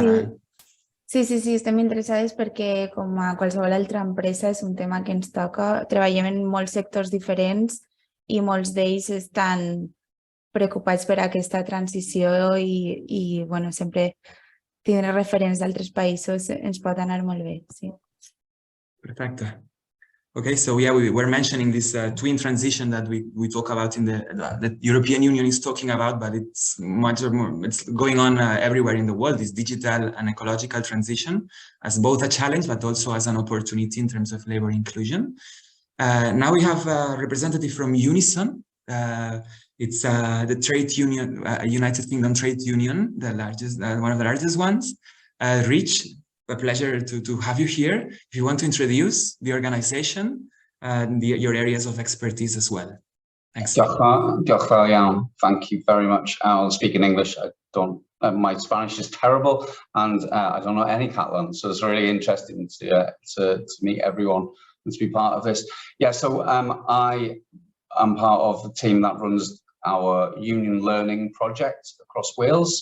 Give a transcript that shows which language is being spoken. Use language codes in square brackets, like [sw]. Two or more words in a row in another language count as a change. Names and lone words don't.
[ca] Sí, estem interessades perquè, com a qualsevol altra empresa, és un tema que ens toca. Treballem en molts sectors diferents i molts d'ells estan preocupats per aquesta transició i sempre tindre referents d'altres països ens pot anar molt bé. Perfecte. [en] Okay, so yeah, we were mentioning this twin transition that we talk about in the European Union is talking about, but it's much more, it's going on everywhere in the world, this digital and ecological transition as both a challenge, but also as an opportunity in terms of labor inclusion. Now we have a representative from Unison. It's the trade union, United Kingdom Trade Union, the largest, one of the largest ones. Rich, a pleasure to have you here. If you want to introduce the organization and your areas of expertise as well. Thanks. [cy] Diolch fawr iawn. [en] Thank you very much. I'll speak in English. I don't. My Spanish is terrible, and I don't know any Catalan, so it's really interesting to meet everyone and to be part of this. Yeah. So I am part of the team that runs our union learning project across Wales.